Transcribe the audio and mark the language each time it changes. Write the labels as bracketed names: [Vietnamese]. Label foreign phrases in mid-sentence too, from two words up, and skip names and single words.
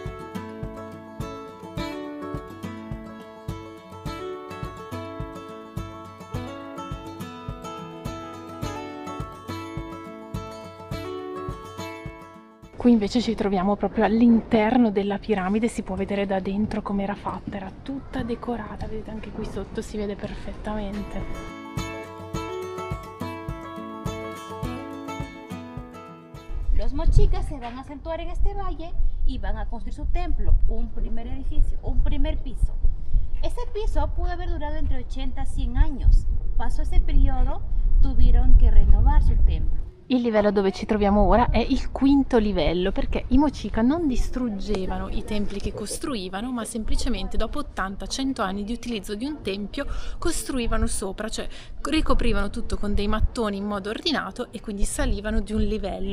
[Italian] Qui invece ci troviamo proprio all'interno della piramide, si può vedere da dentro come era fatta, era tutta decorata, vedete anche qui sotto si vede perfettamente. [Spanish] Los Mochicas se van a acentuar en este valle y van a construir su templo, un primer edificio, un primer piso. Ese piso pudo haber durado entre 80 a 100 años. Pasó ese periodo, tuvieron que renovar su templo. [Italian] Il livello dove ci troviamo ora è il 5° livello, perché i Mochica non distruggevano i templi che costruivano, ma semplicemente dopo 80-100 anni di utilizzo di un tempio costruivano sopra, cioè ricoprivano tutto con dei mattoni in modo ordinato e quindi salivano di un livello.